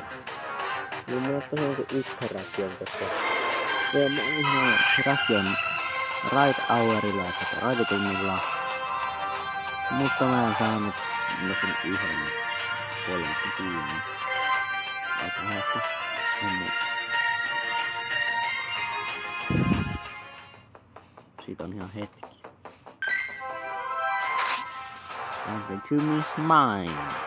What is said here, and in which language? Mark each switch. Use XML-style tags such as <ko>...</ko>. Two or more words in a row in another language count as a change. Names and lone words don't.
<fi>Niin mulla on tosiaan yksi Rakion, koska se Rakion Ride Hourilla, että raiditunnilla. Mutta mä en saanut jokin yhden kolmesta kiinni. Vai kahdesta, en muista. Siitä on ihan hetki.</fi> <en>And the gym is mine.</en>